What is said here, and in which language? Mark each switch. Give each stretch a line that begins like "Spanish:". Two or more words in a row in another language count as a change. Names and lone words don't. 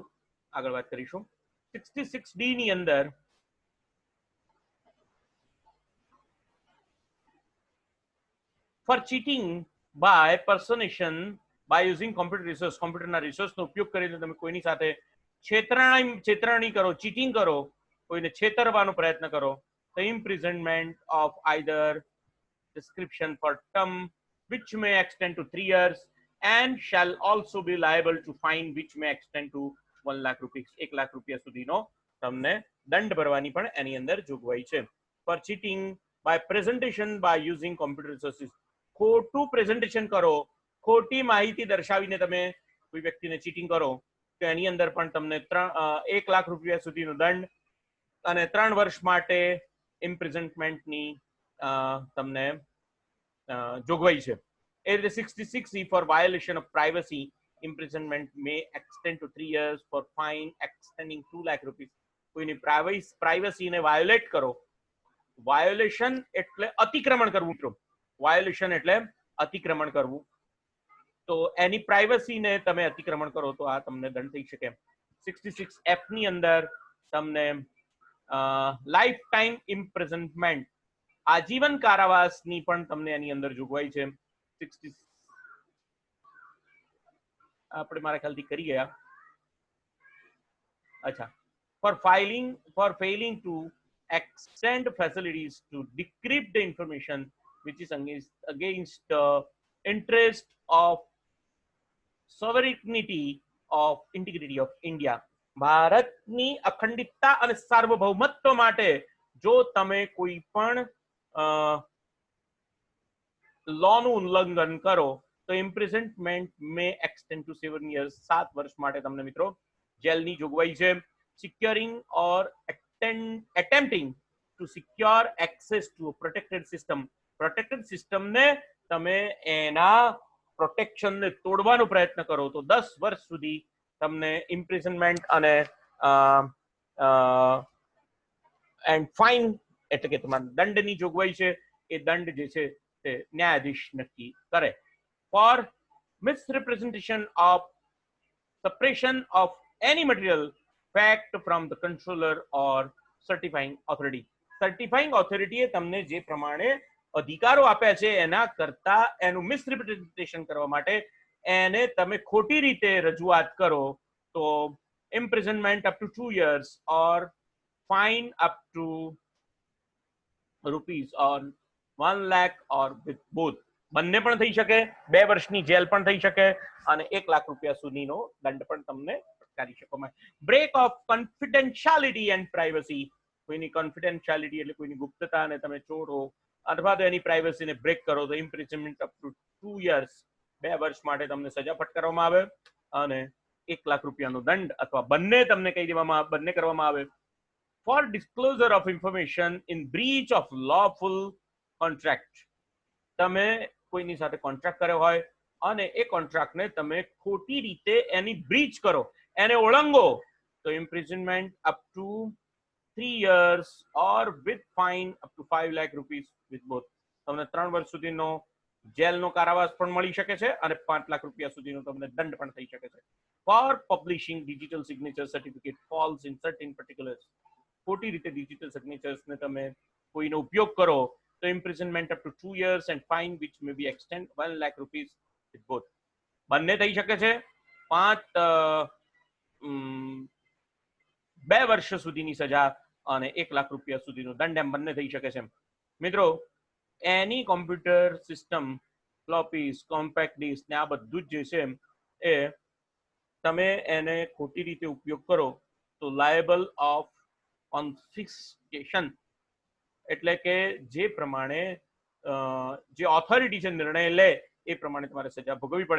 Gujarati: આગળ વાત કરીશું. 66D ની અંદર
English: for cheating by personation by using computer resource,
Gujarati: કોમ્પ્યુટરના રિસોર્સનો ઉપયોગ કરીને તમે કોઈની સાથે છેતરણી કરો, ચીટિંગ કરો, કોઈને છેતરવાનો પ્રયત્ન કરો, તો
English: imprisonment of either description for term which may extend to
Gujarati: 3 years and shall also be liable to fine which may extend to 1 લાખ રૂપિયા, 1 લાખ રૂપિયા સુધીનો તમને દંડ ભરવાની પણ એની અંદર જોગવાઈ છે.
English: for cheating by presentation by using computer resources,
Gujarati: ખોટું પ્રેઝન્ટેશન કરો, ખોટી માહિતી દર્શાવીને તમે કોઈ વ્યક્તિને ચીટિંગ કરો તો એની અંદર પણ તમને 1 લાખ રૂપિયા સુધીનો દંડ અને 3 વર્ષ માટે ઇમ્પ્રિઝનમેન્ટની તમને જોગવાઈ છે. એ રીતે
English: 66E for violation of privacy, imprisonment may extend to 3 years for fine extending 2 lakh rupees.
Gujarati: કોઈની પ્રાઇવસીને વાયોલેટ કરો, વાયોલેશન એટલે અતિક્રમણ કરવું મિત્રો, વાયોલેશન એટલે અતિક્રમણ કરવું, તો એની પ્રાઇવસીને તમે અતિક્રમણ કરો તો આ તમને દંડ થઈ શકે. 66F ની અંદર તમને
English: life time imprisonment,
Gujarati: આજીવન કારાવાસની પણ તમને એની અંદર જોગવાઈ છે. 60 આપણે મારા ખ્યાલથી કરી ગયા. અચ્છા,
English: for failing to extend facilities to decrypt the information which is against the interest of sovereignty of integrity of India.
Gujarati: ભારતની અખંડિતતા અને સાર્વભૌમત્વ માટે જો તમે કોઈ પણ લોનું ઉલ્લંઘન કરો તો
English: imprisonment may extend to 7 years,
Gujarati: 7 વર્ષ માટે તમને મિત્રો જેલની જોગવાઈ છે.
English: securing or attempting to secure access to a protected system,
Gujarati: પ્રોટેક્ટેડ સિસ્ટમને તમે એના પ્રોટેક્શનને તોડવાનો પ્રયત્ન કરો તો 10 વર્ષ સુધી તમને ઇમ્પ્રિઝનમેન્ટ અને
English: and fine
Gujarati: એટલે કે તમારા દંડની જોગવાઈ છે. એ દંડ જે છે તે ન્યાયાધીશ નક્કી કરે.
English: For misrepresentation of suppression of any material fact from the controller or certifying authority, certifying authority
Gujarati: એ તમને જે પ્રમાણે અધિકારો આપ્યા છે એના કરતા એનું મિસરિપ્રેઝન્ટેશન કરવા માટે એને તમે ખોટી રીતે રજૂઆત કરો તો
English: imprisonment up to 2 years or fine up to rupees or 1 lakh or with both.
Gujarati: બંને પણ થઈ શકે, 2 વર્ષની જેલ પણ થઈ શકે અને 1 લાખ રૂપિયા સુધીનો દંડ પણ તમને ફટકારી શકો.
English: break of confidentiality and privacy,
Gujarati: કોઈની કોન્ફિડેન્શિયાલિટી એટલે કોઈની ગુપ્તતાને તમે ચોરો અથવા તો એની પ્રાઇવસીને બ્રેક કરો તો
English: imprisonment up to 2 years,
Gujarati: 2 વર્ષ માટે તમને સજા ફટકારવામાં આવે અને 1 લાખ રૂપિયાનો દંડ અથવા બંને તમને કહી દેવામાં બંને કરવામાં આવે.
English: for disclosure of information in breach of lawful contract,
Gujarati: તમે કોઈની સાથે કોન્ટ્રાક્ટ કર્યો હોય અને એ કોન્ટ્રાક્ટને તમે ખોટી રીતે એની બ્રીચ કરો, એને ઓળંગો તો
English: imprisonment up to 3 years or with fine up to 5 lakh rupees with both.
Gujarati: તમને 3 વર્ષ સુધીનો જેલનો કારાવાસ પણ મળી શકે છે અને 5 લાખ રૂપિયા સુધીનો તમને દંડ પણ થઈ શકે છે.
English: For publishing digital signature certificate falls in certain particulars,
Gujarati: ખોટી રીતે ડિજિટલ સિગ્નેચર્સને તમે કોઈનો ઉપયોગ કરો તો
English: imprisonment up to 2 years and fine which may be extend 1 lakh rupees with both.
Gujarati: બંને થઈ શકે છે. 2 વર્ષ સુધીની સજા અને 1 લાખ રૂપિયા સુધીનો દંડ, એમ બંને થઈ શકે છે. મિત્રો, એની
English: computer system,
Gujarati: ફ્લોપીસ,
English: compact disc
Gujarati: ને આ બધું જ જે છે એ તમે એને ખોટી રીતે ઉપયોગ કરો તો
English: liable of confiscation
Gujarati: એટલે કે જે પ્રમાણે જે ઓથોરિટી છે નિર્ણય લે એ પ્રમાણે તમારે સજા ભોગવવી પડે.